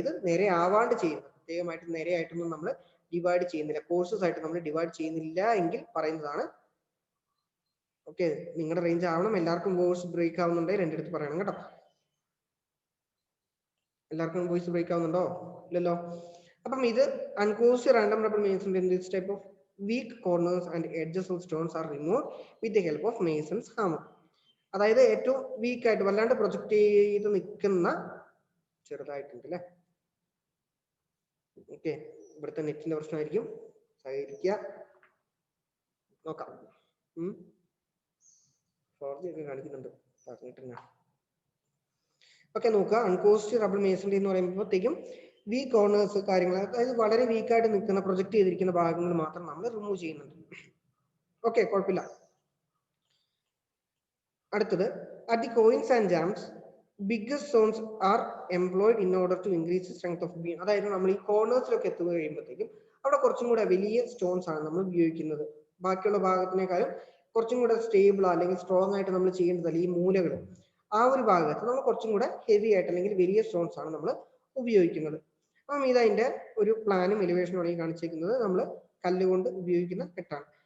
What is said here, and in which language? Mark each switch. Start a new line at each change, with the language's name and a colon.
Malayalam: ഇത് നിരയാവാണ്ട് ചെയ്യുന്നു, പ്രത്യേകമായിട്ട് നിരയായിട്ടൊന്നും നമ്മൾ ഡിവൈഡ് ചെയ്യുന്നില്ല, കോഴ്സസ് ആയിട്ട് നമ്മൾ ഡിവൈഡ് ചെയ്യുന്നില്ല എങ്കിൽ പറയുന്നതാണ്. ഓക്കെ, നിങ്ങളുടെ റേഞ്ച് ആവണം. എല്ലാവർക്കും വോയിസ് ബ്രേക്ക് ആവുന്നുണ്ടെങ്കിൽ എൻ്റെ അടുത്ത് പറയണം കേട്ടോ. എല്ലാവർക്കും വോയിസ് ബ്രേക്ക് ആവുന്നുണ്ടോ? ഇല്ലല്ലോ. അപ്പം ഇത്
English: Uncoursed random rubble masonry in this type of weak corners and edges of stones are removed with the help of mason's hammer.
Malayalam: അതായത് ഏറ്റവും വീക്ക് ആയിട്ട് വല്ലാണ്ട് പ്രൊജക്ട് ചെയ്ത് നിൽക്കുന്ന ചെറുതായിട്ടുണ്ട് അല്ലേ. ഓക്കെ, ഇവിടുത്തെ നെറ്റിന്റെ പ്രശ്നമായിരിക്കും, സഹകരിക്കുക. നോക്കാം. 4G ഒക്കെ കാണിക്കുന്നുണ്ട് പറഞ്ഞിട്ടുണ്ട്. ഓക്കെ, നോക്കുക. അൺകോസ്റ്റ് റബിൾ മേസൺറി എന്ന് പറയുമ്പോഴത്തേക്കും വീക്ക് കോർണേഴ്സ് കാര്യങ്ങൾ, അതായത് വളരെ വീക്കായിട്ട് നിൽക്കുന്ന പ്രൊജക്ട് ചെയ്തിരിക്കുന്ന ഭാഗങ്ങൾ മാത്രം നമ്മൾ റിമൂവ് ചെയ്യുന്നുണ്ട്. ഓക്കെ, കുഴപ്പമില്ല.
English: അടുത്തത് at the coins and jambs biggest stones are employed in order to increase the strength of beam.
Malayalam: അതായത് നമ്മൾ ഈ കോർണേഴ്സിലൊക്കെ എത്തുക കഴിയുമ്പോഴത്തേക്കും അവിടെ കുറച്ചും കൂടെ വലിയ സ്റ്റോൺസ് ആണ് നമ്മൾ ഉപയോഗിക്കുന്നത്. ബാക്കിയുള്ള ഭാഗത്തിനേക്കാളും കുറച്ചും കൂടെ സ്റ്റേബിൾ അല്ലെങ്കിൽ സ്ട്രോങ് ആയിട്ട് നമ്മൾ ചെയ്യേണ്ടതല്ല. ഈ മൂലകൾ ആ ഒരു ഭാഗത്ത് നമ്മൾ കുറച്ചും കൂടെ ഹെവി ആയിട്ട് അല്ലെങ്കിൽ വലിയ സ്റ്റോൺസ് ആണ് നമ്മൾ ഉപയോഗിക്കുന്നത്. അപ്പം ഇതതിന്റെ ഒരു പ്ലാനും എലിവേഷനും ആണ് കാണിച്ചിരിക്കുന്നത്. നമ്മൾ കല്ലുകൊണ്ട് ഉപയോഗിക്കുന്ന കെട്ടാണ്.